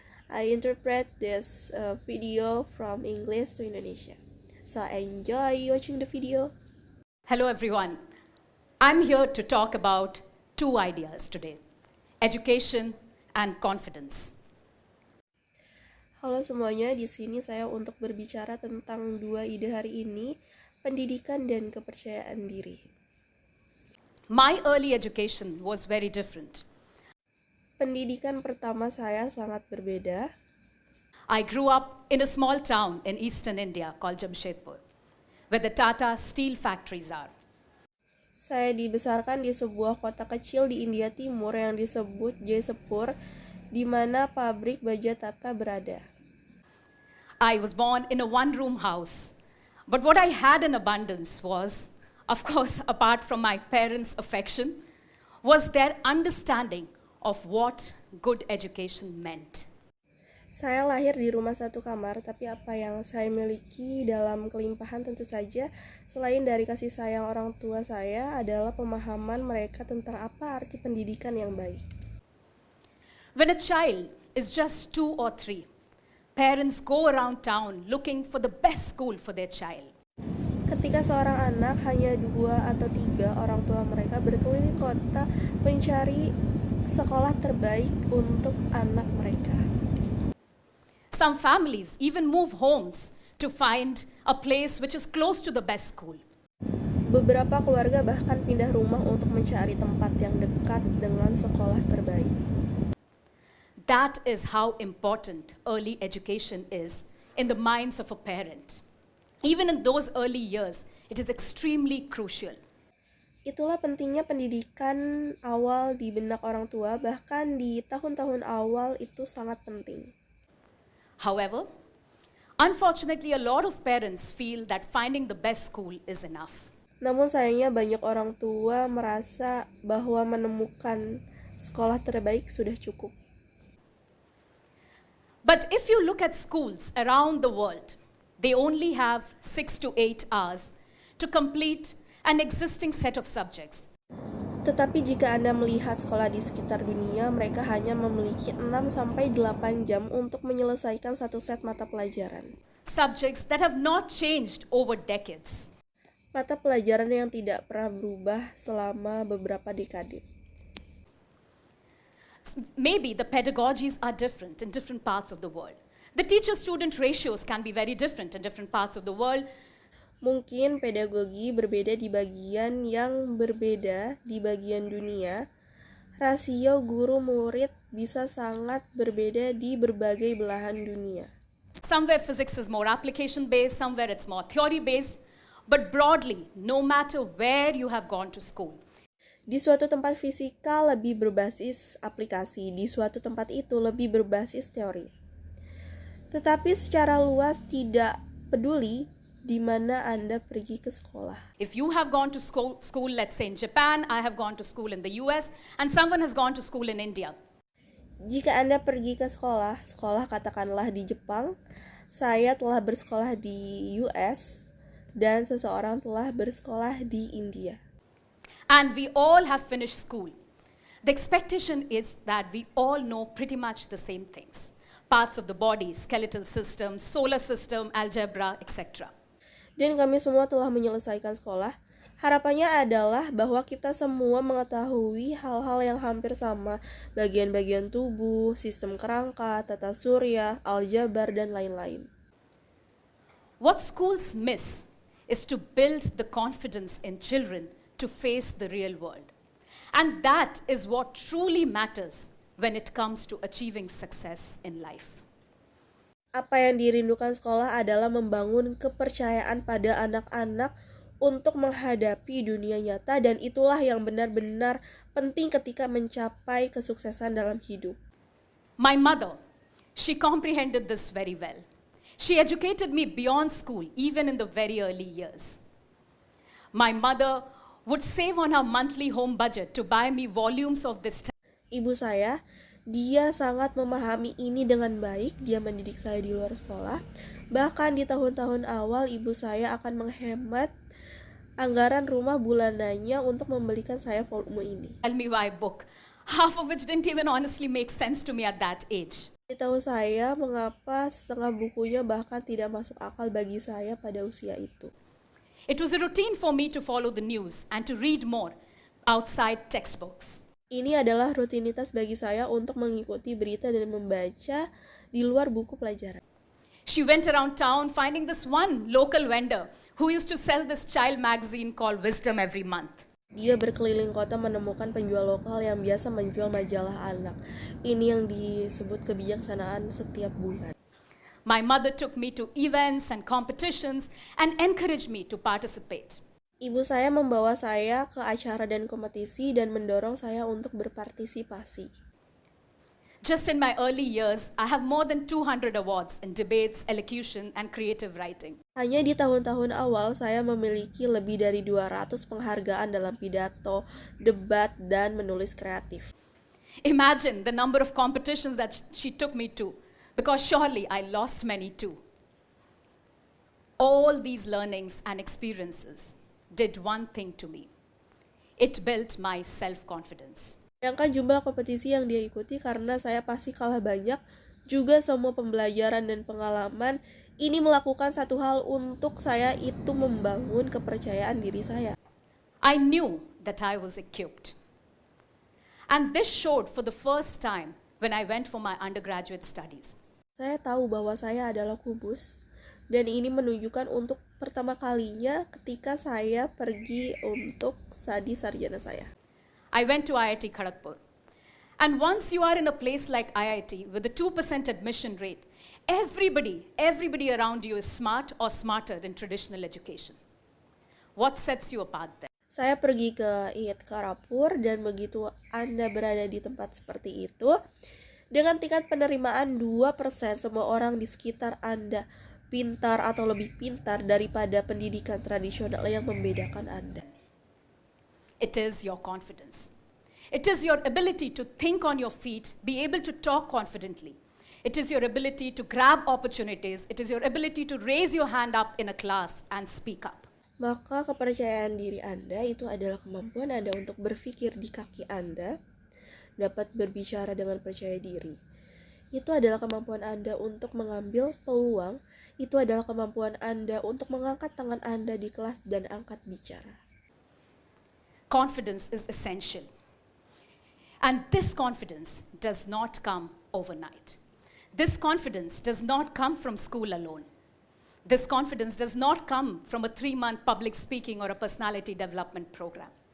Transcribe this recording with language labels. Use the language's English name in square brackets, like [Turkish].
[English] I interpret this video from English to Indonesia. So, enjoy watching the video. Hello everyone. I'm here to talk about two ideas today, education and confidence. [Indonesian] Halo semuanya, di sini saya untuk berbicara tentang dua ide hari ini, pendidikan dan kepercayaan diri. [English] My early education was very different. [Indonesian] Pendidikan pertama saya sangat berbeda. [English] I grew up in a small town in eastern India called Jamshedpur, where the Tata steel factories are. [Indonesian] Saya dibesarkan di sebuah kota kecil di India Timur yang disebut Jaisepur, di mana pabrik baja Tata berada. [English] I was born in a one-room house, but what I had in abundance was, of course, apart from my parents' affection, was their understanding of what good education meant. [Indonesian] Saya lahir di rumah satu kamar, tapi apa yang saya miliki dalam kelimpahan tentu saja, selain dari kasih sayang orang tua saya, adalah pemahaman mereka tentang apa arti pendidikan yang baik. [English] When a child is just 2 or 3, parents go around town looking for the best school for their child. [Indonesian] Ketika seorang anak hanya 2 atau 3, orang tua mereka berkeliling kota mencari sekolah terbaik untuk anak mereka. [English] Some families even move homes to find a place which is close to the best school. [Indonesian] Beberapa keluarga bahkan pindah rumah untuk mencari tempat yang dekat dengan sekolah terbaik. [English] That is how important early education is in the minds of a parent. Even in those early years, it is extremely crucial. [Indonesian] Itulah pentingnya pendidikan awal di benak orang tua, bahkan di tahun-tahun awal itu sangat penting. [English] However, unfortunately, a lot of parents feel that finding the best school is enough. [Indonesian] Namun sayangnya banyak orang tua merasa bahwa menemukan sekolah terbaik sudah cukup. [English] But if you look at schools around the world, they only have 6 to 8 hours to complete an existing set of subjects. [Indonesian] Tetapi jika Anda melihat sekolah di sekitar dunia, mereka hanya memiliki 6-8 jam untuk menyelesaikan satu set mata pelajaran. [English] Subjects that have not changed over decades. [Indonesian] Mata pelajaran yang tidak pernah berubah selama beberapa dekade. [English] Maybe the pedagogies are different in different parts of the world. The teacher-student ratios can be very different in different parts of the world. [Indonesian] Mungkin pedagogi berbeda di bagian yang berbeda di bagian dunia. Rasio guru-murid bisa sangat berbeda di berbagai belahan dunia. [English] Somewhere physics is more application-based, somewhere it's more theory-based. But broadly, no matter where you have gone to school, [Indonesian] di suatu tempat fisika lebih berbasis aplikasi, di suatu tempat itu lebih berbasis teori. Tetapi secara luas tidak peduli di mana Anda pergi ke sekolah. [English] If you have gone to school, let's say in Japan, I have gone to school in the US, and someone has gone to school in India. [Indonesian] Jika Anda pergi ke sekolah katakanlah di Jepang, saya telah bersekolah di US, dan seseorang telah bersekolah di India. [English] And we all have finished school. The expectation is that we all know pretty much the same things. Parts of the body, skeletal system, solar system, algebra, etc. [Indonesian] Dan kami semua telah menyelesaikan sekolah. Harapannya adalah bahwa kita semua mengetahui hal-hal yang hampir sama, bagian-bagian tubuh, sistem kerangka, tata surya, aljabar, dan lain-lain. [English] What schools miss is to build the confidence in children to face the real world. And that is what truly matters when it comes to achieving success in life. [Indonesian] Apa yang dirindukan sekolah adalah membangun kepercayaan pada anak-anak untuk menghadapi dunia nyata, dan itulah yang benar-benar penting ketika mencapai kesuksesan dalam hidup. [English] My mother, she comprehended this very well. She educated me beyond school, even in the very early years. My mother would save on her monthly home budget to buy me volumes of this. [Indonesian] Ibu saya, dia sangat memahami ini dengan baik. Dia mendidik saya di luar sekolah. Bahkan di tahun-tahun awal, ibu saya akan menghemat anggaran rumah bulanannya untuk membelikan saya volume ini. [English] Tell me why book, half of which didn't even honestly make sense to me at that age. [Indonesian] Tahu saya mengapa setengah bukunya bahkan tidak masuk akal bagi saya pada usia itu. [English] It was a routine for me to follow the news and to read more outside textbooks. [Indonesian] Ini adalah rutinitas bagi saya untuk mengikuti berita dan membaca di luar buku pelajaran. [English] She went around town finding this one local vendor who used to sell this child magazine called Wisdom every month. [Indonesian] Dia berkeliling kota menemukan penjual lokal yang biasa menjual majalah anak. Ini yang disebut kebijaksanaan setiap bulan. [English] My mother took me to events and competitions and encouraged me to participate. [Indonesian] Ibu saya membawa saya ke acara dan kompetisi dan mendorong saya untuk berpartisipasi. [English] Just in my early years, I have more than 200 awards in debates, elocution, and creative writing. [Indonesian] Hanya di tahun-tahun awal, saya memiliki lebih dari 200 penghargaan dalam pidato, debat, dan menulis kreatif. [English] Imagine the number of competitions that she took me to, because surely I lost many too. All these learnings and experiences did one thing to me. It built my self-confidence. [Indonesian] Sedangkan jumlah kompetisi yang dia ikuti karena saya pasti kalah banyak, juga semua pembelajaran dan pengalaman ini melakukan satu hal untuk saya, itu membangun kepercayaan diri saya. [English] I knew that I was equipped. And this showed for the first time when I went for my undergraduate studies. [Indonesian] Saya tahu bahwa saya adalah kubus, dan ini menunjukkan untuk pertama kalinya ketika saya pergi untuk studi sarjana saya. [English] I went to IIT Kharagpur. And once you are in a place like IIT with a 2% admission rate, everybody around you is smart or smarter in traditional education. What sets you apart then? [Indonesian] Saya pergi ke IIT Kharagpur, dan begitu Anda berada di tempat seperti itu, dengan tingkat penerimaan 2%, semua orang di sekitar Anda pintar atau lebih pintar daripada pendidikan tradisional yang membedakan Anda. [English] It is your confidence. It is your ability to think on your feet, be able to talk confidently. It is your ability to grab opportunities. It is your ability to raise your hand up in a class and speak up. [Indonesian] Maka kepercayaan diri Anda itu adalah kemampuan Anda untuk berpikir di kaki Anda, dapat berbicara dengan percaya diri. Itu adalah kemampuan Anda untuk mengambil peluang. Itu adalah kemampuan Anda untuk mengangkat tangan Anda di kelas dan angkat bicara. [English] Confidence is essential. And this confidence does not come overnight. This confidence does not come from school alone. This confidence does not come from a 3-month public speaking or a personality development program.